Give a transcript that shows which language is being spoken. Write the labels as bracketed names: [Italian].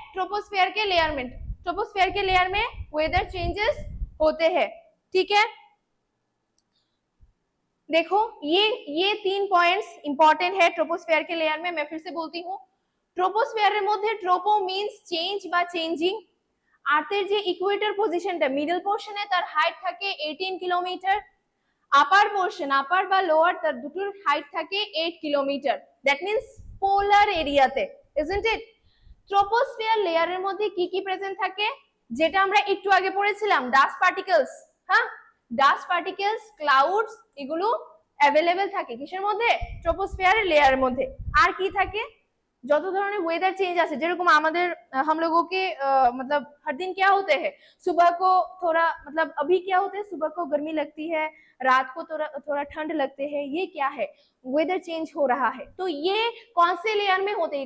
[Hindi] Troposphere के layer में। Troposphere के लेयर में वेदर चेंजेस होते हैं, ठीक है। देखो ये 3 पॉइंट्स इंपॉर्टेंट है ट्रोपोस्फेयर के लेयर में। मैं फिर से बोलती हूँ, ट्रोपोस्फेयर মধ্যে ट्रोपो मीन्स चेंज বা চেঞ্জিং। [Bangla] আর্থের যে ইকুয়েটর পজিশনটা মিডল পোরশনে তার হাইট থাকে 18 কিলোমিটার, আপার পোরশন আপার বা লোয়ার তার দুটোর হাইট থাকে 8 কিলোমিটার। দ্যাট মিন্স পোলার এরিয়াতে, [English] Isn't it? [Bangla] ট্রোপোস্ফিয়ার লেয়ারের মধ্যে কি কি প্রেজেন্ট থাকে? যেটা আমরা একটু আগে পড়েছিলাম, ডাস্ট পার্টিকেলস, হ্যাঁ, ডাস্ট পার্টিকেলস, ক্লাউডস, এগুলো অ্যাভেলেবেল থাকে কিসের মধ্যে? ট্রোপোস্ফিয়ার লেয়ারের মধ্যে। আর কি থাকে? যত ধরনের ওয়েদার চেঞ্ज আছে, যেরকম আমাদের [Hindi] हम लोगों के मतलब हर दिन क्या होते हैं, सुबह को थोड़ा मतलब अभी क्या होते हैं, सुबह को गर्मी लगती है, रात को थोड़ा ठंड लगते हैं, ये क्या है? वेदर चेंज हो रहा है। तो ये कौन से लेयर में होते हैं?